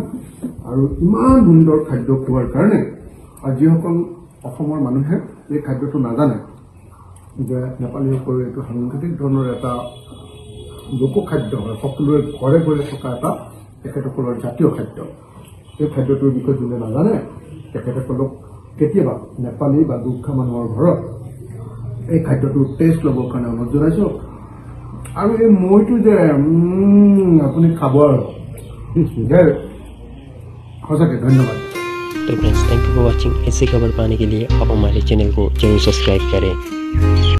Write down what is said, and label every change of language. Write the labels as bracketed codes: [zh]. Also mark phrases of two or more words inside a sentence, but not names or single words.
[as] আৰু ইমান সুন্দৰ খাদ্য খোৱাৰ কাৰণে আৰু যিসকল অসমৰ মানুহে এই খাদ্যটো নাজানে যে নেপালীসকলৰ এইটো সাংঘাতিক ধৰণৰ এটা লোকখাদ্য হয়, সকলোৰে ঘৰে ঘৰে থকা এটা তেখেতসকলৰ জাতীয় খাদ্য। এই খাদ্যটোৰ বিষয়ে যোনে নাজানে তেখেতসকলক কেতিয়াবা নেপালী বা গোৰ্খা মানুহৰ ঘৰত এই খাদ্যটোৰ টেষ্ট ল'বৰ কাৰণে অনুৰোধ জনাইছোঁ। আৰু এই মৈটো যে আপুনি খাব আৰু [hi] सके धन्यवाद। तो फ्रेंड्स, [en] thank you for watching. [hi] ऐसी खबर पाने के लिए आप हमारे चैनल को जरूर सब्सक्राइब करें।